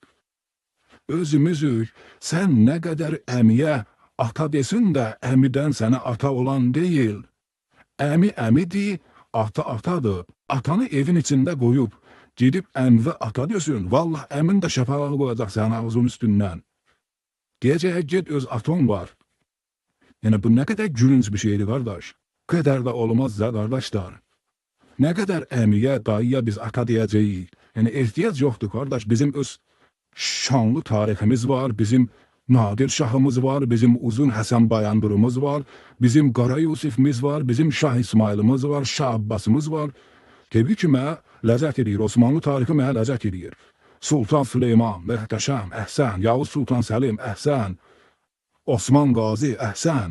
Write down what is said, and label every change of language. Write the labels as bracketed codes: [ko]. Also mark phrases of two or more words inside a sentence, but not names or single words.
[az] Özümüzük. Sən nə qədər əmiyə ata desin də, əmidən sənə ata olan deyil. Əmi əmidir, ata atadır. Atanı evin içində qoyub, gedib əmvə ata diyorsun. Vallahi əmin də şəfağı qoyacaq sənin ağzın üstündən. [tr] Geceye git, öz atom var. Yani bu ne kadar gülünç bir şeydi kardeş. Kadar da olmaz da kardeşler. Ne kadar əmiyə, dayıya biz ata diyeceğiz. Yani ihtiyaç yoktu kardeş. Bizim öz şanlı tarihimiz var. Bizim Nadir Şahımız var. [az] Bizim Uzun Həsən Bayandurumuz var. Bizim Qara Yusifimiz var. Bizim Şah İsmailimiz var. Şah Abbasımız var. Tabii ki mənə ləzzət edir. Osmanlı tarihi mənə ləzzət edir. Sultan Süleyman, Möhtəşəm, Əhsən, Yavuz Sultan Səlim, Əhsən, Osman Qazi, Əhsən.